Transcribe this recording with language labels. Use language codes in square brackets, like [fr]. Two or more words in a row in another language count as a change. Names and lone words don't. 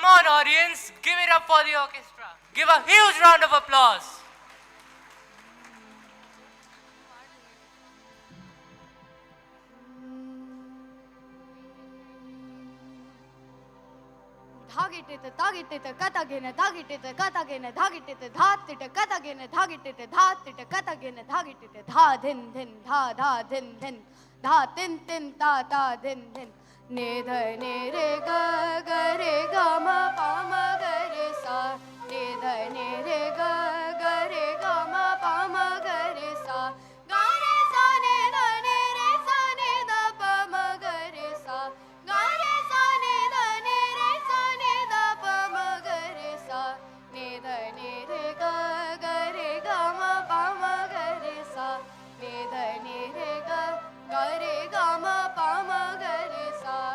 [en] audience, give it up for the orchestra. Give a huge round of applause. Dhagitite tagitite katagene dhagitite katagene dhagitite dhatite katagene dhagitite dhatite katagene dhagitite dha dhin dhin dha dha dhin dhin dha tin tin ta ta dhin dhin ne dha ne re ga ga re ga ma pa ma ga re sa ne dha ne re ga ga re ga ma pa ma ga re sa ga re sa ne dha ne re sa ne dha pa ma ga re sa ga re sa ne dha ne re sa ne dha pa ma ga re sa ne dha ne re ga ga re ga ma pa ma ga re sa ne dha ne re ga ga re ga ma pa ma ga re sa.